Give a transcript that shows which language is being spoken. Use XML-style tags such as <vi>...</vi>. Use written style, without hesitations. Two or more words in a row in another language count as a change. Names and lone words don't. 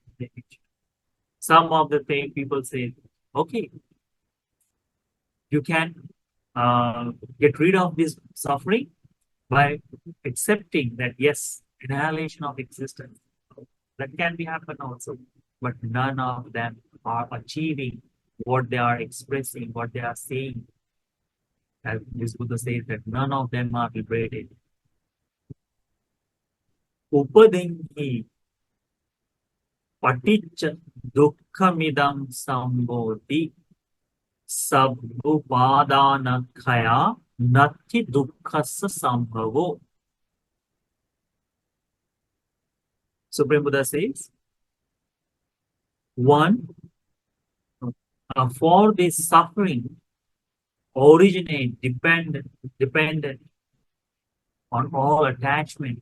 <en>Some of the thing people say, okay, you can get rid of this suffering by accepting that yes, annihilation of existence that can be happen also, but none of them are achieving what they are expressing, what they are saying. As this Buddha says that none of them are liberated.</en> <pi>Upadinhi paticca dukkhamidam sambodhi sabbupadanakhaya natti dukkhassa sambhavo.</pi> <en>Supreme Buddha says, one, for this suffering originate, dependent on all attachment.</en>